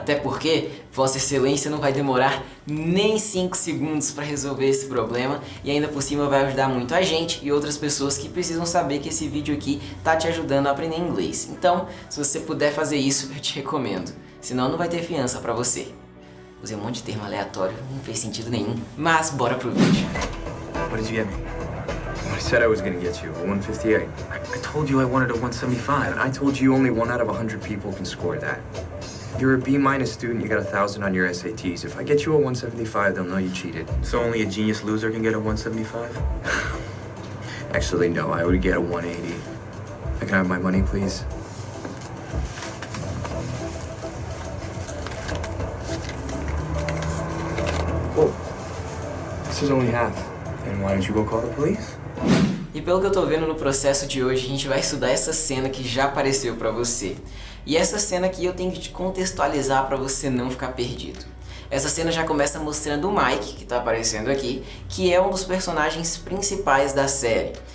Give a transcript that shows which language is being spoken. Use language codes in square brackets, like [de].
[pt] Até porque Vossa Excelência não vai demorar nem 5 segundos para resolver esse problema e ainda por cima vai ajudar muito a gente e outras pessoas que precisam saber que esse vídeo aqui tá te ajudando a aprender inglês. Então, se você puder fazer isso, eu te recomendo. Senão não vai ter fiança pra você. Usei um monte de termo aleatório, não fez sentido nenhum, mas bora pro vídeo. [en] What did you get me? I said I was gonna get you a 158. I told you I wanted a 175, and I told you only 1 out of 100 people can score that. You're a B- student, you got 1,000 on your SATs. If I get you a 175, they'll know you cheated. So only a genius loser can get a 175? Actually, no, I would get a 180. I can have my money, please? Whoa, this is only half. Then why don't you go call the police? [pt] E pelo que eu tô vendo no processo de hoje, a gente vai estudar essa cena que já apareceu pra você. E essa cena aqui eu tenho que te contextualizar pra você não ficar perdido. Essa cena já começa mostrando o Mike, que tá aparecendo aqui, que é um dos personagens principais da série.